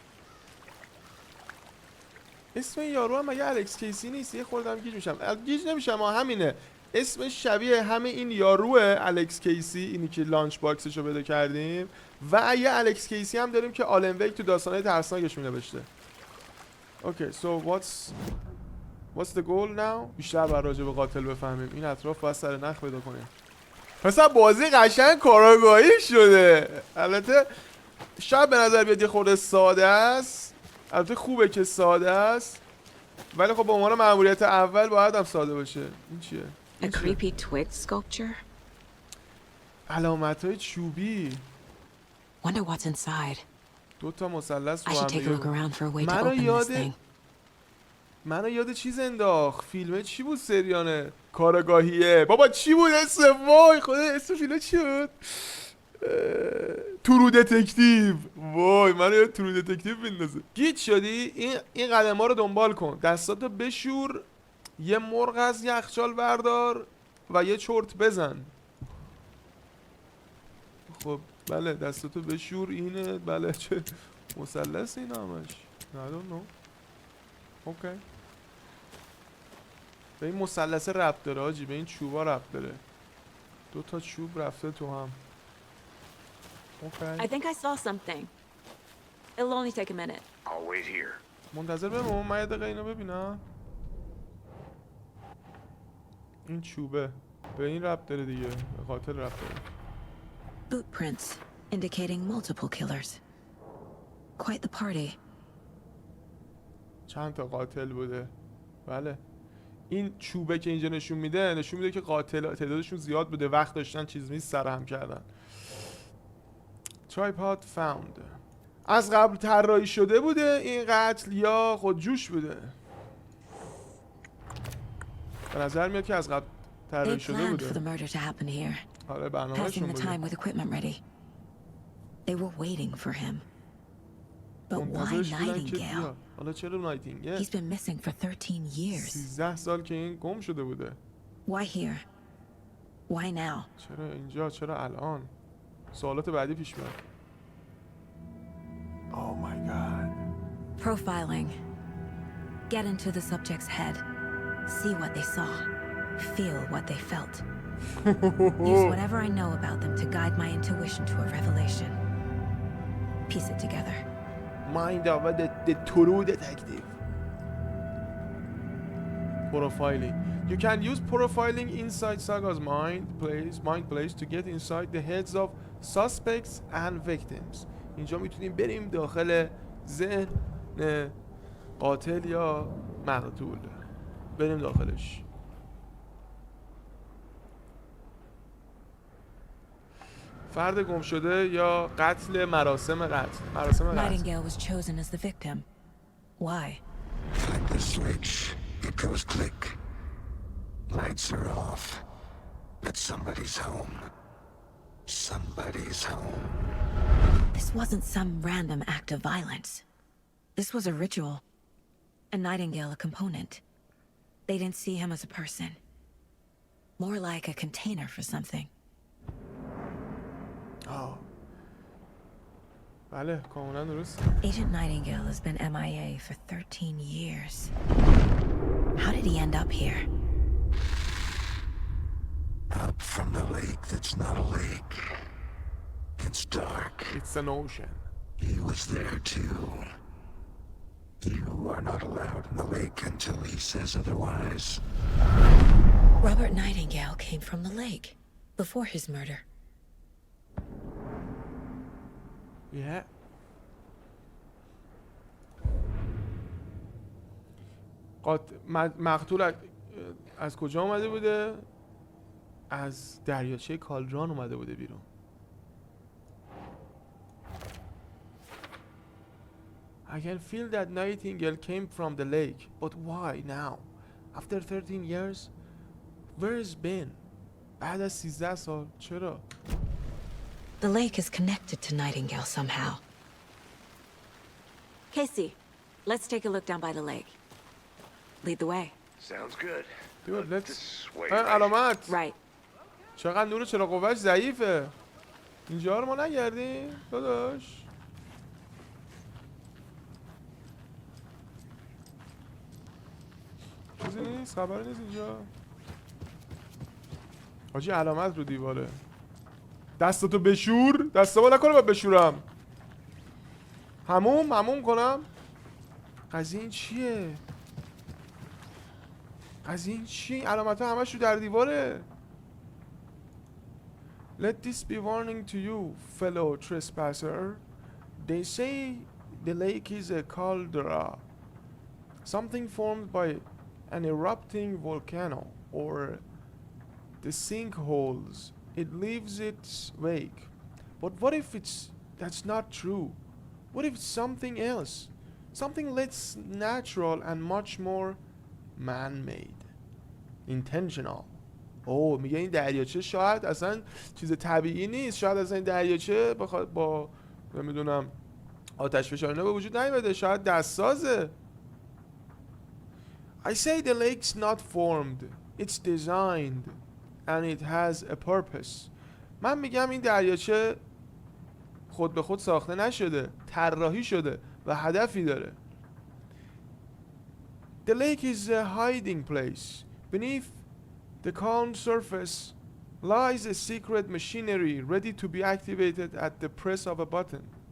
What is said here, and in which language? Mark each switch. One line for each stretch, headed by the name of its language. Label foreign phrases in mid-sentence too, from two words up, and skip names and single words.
Persian: اسم این یارو هم مگه الکس کیسی نیست؟ یه خوردم گیج نمیشم همینه. اسمش شبیه همه این یاروه الکس کیسی، اینی که لانچ باکسش رو بده کردیم. و یه الکس کیسی هم داریم که آلن ویک تو داستانهای ترسناکش مینوشته.
English: اوکی so what's the goal now؟
Persian: بیشتر بر راجع به قاتل بفهمیم. این اطراف باید سر نخ پیدا کنیم. مثلا بازی قشنگ کاراگاهی شده. البته شاید به نظر بیاد یه خورده ساده است. البته خوبه که ساده است، ولی خب به عنوان مأموریت اول باید هم ساده باشه. این چیه؟
English: A creepy twig sculpture.
Persian: علامت‌های چوبی.
English: Wonder what's inside.
Persian: 2 تا مثلث
English: I should take a look around for a way to open this thing.
Persian: منو یاد چیز انداخت. فیلمه چی بود؟ سریانه کارگاهیه. بابا چی بود اسم؟ وای خدا اسم فیلمه چی بود؟ ترو دتکتیو. وای منو یاد ترو دتکتیو بندازه. گیج شدی؟ این قدم‌ها رو دنبال کن. دستاتو بشور. یه مرغ از یخچال بردار و یه چرت بزن. خب بله دستاتو بشور. اینه بله. چه مثلث این همش؟
English: I don't know.
Persian: اوکی. به این مثلث ربط داره حاجی. به این چوبا ربط داره. 2 تا چوب رفته تو هم. اوکی.
English: I think I saw something. It'll only take a minute. I'll wait here.
Persian: منتظر بمون. من یه دقیقه اینو ببینم. این چوبه به این ربط داره دیگه. به قاتل ربط داره.
English: Footprints indicating multiple killers. Quite the party.
Persian: چند تا قاتل بوده. بله. این چوبه که اینجا نشون میده که قاتل تعدادشون زیاد بوده. وقت داشتن چیز نیست سرهم کردن.
English: Tripod found.
Persian: از قبل طراحی شده بوده این قتل یا خودجوش بوده؟ به نظر میاد که از قبل طراحی شده بوده. آره برنامه‌شون بوده.
English: They were waiting for him. But why Nightingale?
Persian: حالا چرا نایتینگل؟
English: He's been missing for 13 years.
Persian: 13 سال که این گم شده بوده.
English: Why here? Why now?
Persian: چرا اینجا؟ چرا الان؟ سوالات بعدی پیش میاد.
English: Oh my god. Profiling. Get into the subject's head. See what they saw. Feel what they felt. Use whatever I know about them to guide my intuition to a revelation. Piece it together. Mind of the true detective. Profiling. You can use profiling inside Saga's mind place to get inside the heads of suspects and victims.
Persian: اینجا میتونیم بریم داخل ذهن قاتل یا مقتول. بریم داخلش. فرد گم شده یا قتل مراسم قتل.
English: Nightingale was chosen as the victim. Why? Find the switch. It goes click. Lights are off. But somebody's home. Somebody's home. This wasn't some random act of violence. This was a ritual. And Nightingale a component. They didn't see him as a person. More like a container for something.
Persian: بله کاملا درست.
English: Agent Nightingale has been MIA for 13 years. How did he end up here? Up from the lake that's not a lake. It's dark. It's an ocean. He was there too. You are not allowed in the lake until he says otherwise. Robert Nightingale came from the lake before his murder. Yeah.
Persian: مقتول از کجا اومده بوده؟ از دریاچه کالدران اومده بوده بیرون.
English: I can feel that Nightingale came from the lake, but why now? After 13 years? Where has been?
Persian: بعد از 13 سال چرا؟
English: The lake is connected to Nightingale somehow. Casey, let's take a look down by the lake. Lead the way. Sounds good. Dude, let's... This way,
Persian: علامت.
English: Right.
Persian: چقدر نور چرا قوهش ضعیفه. اینجا رو ما نگردیم داداش. چیزی نیست، خبری نیست اینجا. حاجی علامت رو دیواره. دستاتو بشور. دستامو نکنه باید بشورم. هموم کنم. قضیه این چیه؟ قضیه این چی؟ علامت ها همش رو در دیواره.
English: Let this be warning to you, fellow trespasser. They say the lake is a caldera. Something formed by an erupting volcano or the sinkholes. It leaves its wake. But what if that's not true? What if it's something else? Something less natural and much more man-made. Intentional.
Persian: اوه میگه این دریاچه شاید اصلا چیز طبیعی نیست. شاید اصلا این دریاچه بخواد با نمیدونم آتش فشار به وجود نیومده. شاید دستسازه.
English: I say the lake's not formed. It's designed. And it has a purpose.
Persian: من میگم این دریاچه خود به خود ساخته نشده. طراحی شده و هدفی داره.
English: The lake is a hiding place. Beneath the calm surface lies a secret machinery ready to be activated at the press of a button.